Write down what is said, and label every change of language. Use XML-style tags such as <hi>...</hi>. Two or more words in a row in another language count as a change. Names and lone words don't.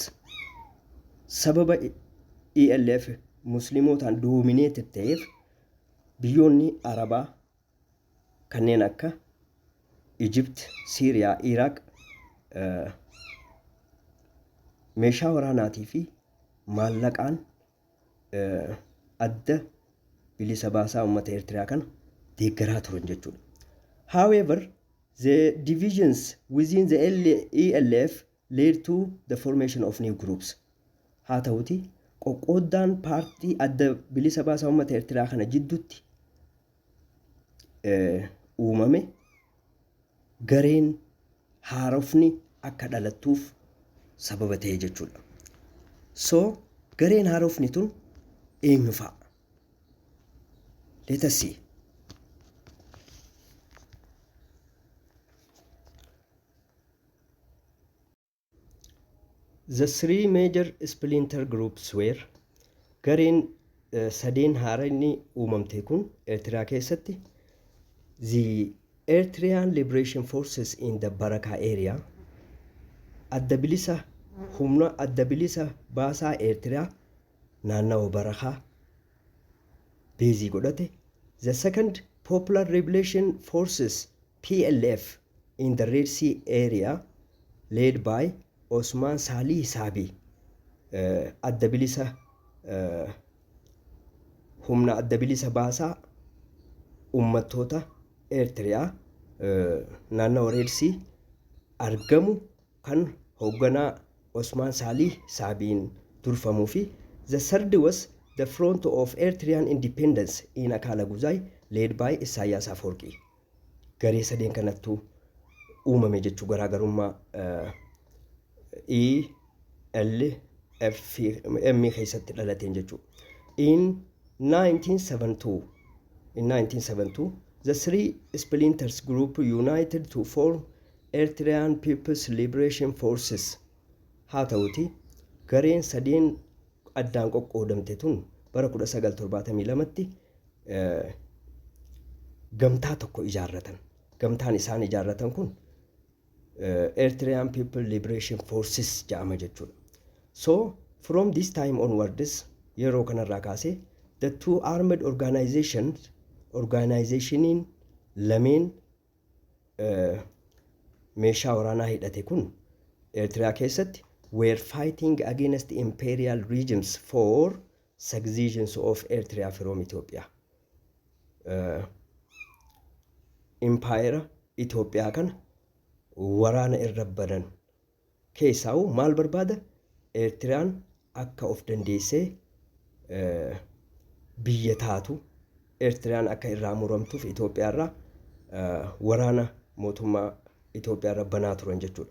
<om>Sababa ELF muslimootaan dominated ta'eef biyyoonni Arabaa kanneen akka Egypt, Syria, Iraq meeshaa waraanaatii fi maallaqaan adda bilisa baasaa uummata Eritrea kana deeggaraa turan jechuudha.</om> <en>However, the divisions within the ELF led to the formation of new groups.</en> <om>Haa ta'uti qoqqooddaan paartii adda bilisa baasaa uummata Eritrea kana jidduutti uumame gareen haarofni akka dhalattuuf sababa ta'e jechuudha. So gareen haarofni tun eenyu fa'a?</om> <en>Let us see. The three major splinter groups were</en> <om>gareen sadeen haaranii uumamte kun Eritrea keessatti</om> <en>the Eritrean Liberation Forces in the Baraka area,</en> <om>humna adda bilisa baasaa Eritrea naannawa Barakaa beezii godhate.</om> <en>The second Popular Liberation Forces PLF in the Red Sea area led by Osman Salih Sabi,</en> <om>adda bilisa humna adda bilisa baasaa uummattoota Eritrea naannawa Red Sea argamu kan hoogganaa Osman Salih Sabiin durfamuu fi</om> <en>the third was the front of Eritrean independence in Akala Guzai led by Isaias Afwerki.</en> <om>Garee sadeen kanattuu uumame jechuu garaagarummaa ELF keessatti dhalateen jechuu.</om> <en>In 1972, the three splinters group united to form Eritrean People's Liberation Forces.</en> <om>Haa ta'uti gareen sadeen addaan qoqqoodamte tun bara 1972tti gamtaa tokko ijaarratan. Gamtaan isaan ijaarratan kun Eritrean People Liberation Forces jedhama jechuudha.</om> <en>So from this time onwards</en> <om>yeroo kanarraa kaasee</om> <en>the two armed</en> <om>organizationiin lameen meeshaa waraanaa hidhate kun Eritrea keessatti</om> <en>were fighting against imperial regimes for successions of Eritrea from Ethiopia.</en> <om>Empire Ethiopia kana waraana irra banan keessaa maal barbaada Eritrean akka of dandeessee biyya taatu Eritrean akka irraa muramtuuf Ethiopia irraa waraana mootummaa Ethiopia irra banaa turan jechuudha.</om>